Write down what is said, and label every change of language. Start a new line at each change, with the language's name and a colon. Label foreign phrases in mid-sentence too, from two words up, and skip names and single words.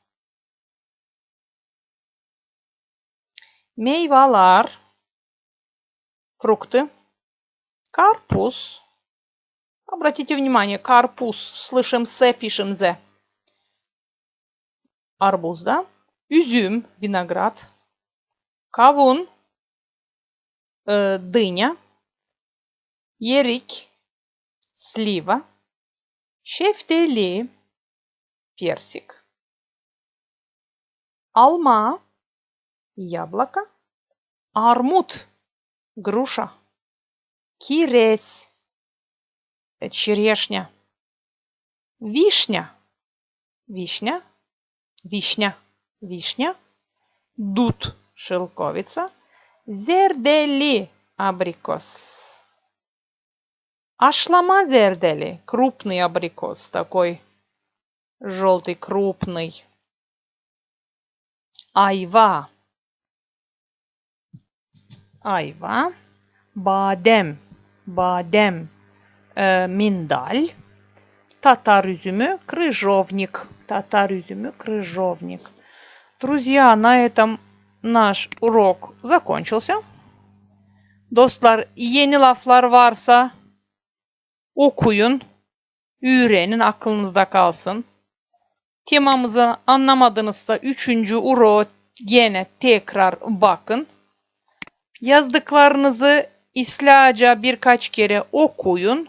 Russian: Meyveler, фрукты. Карпуз. Обратите внимание, карпуз. Слышим с, пишем з. Арбуз, да? Üzüm, виноград. Kavun, дыня. Erik, слива. Şeftali, персик. Alma, яблоко. Армут, груша. Kireç, черешня. Вишня, вишня. Вишня, вишня. Dut, шелковица. Zerdeli, абрикос.
Crimean Tatar: Ашлама зердели,
Russian: крупный абрикос, такой желтый, крупный.
Crimean Tatar: Ayva, ayva. Badem, badem, миндаль. Татар üzümü, крыжовник. Татар üzümü, крыжовник.
Russian: Друзья, на этом nаш урок закончился.
Crimean Tatar: Dostlar, yeni laflar varsa okuyun, öğrenin, aklınızda kalsın. Temamızı anlamadınızsa 3. uroğu gene tekrar bakın. Yazdıklarınızı İslaca birkaç kere okuyun.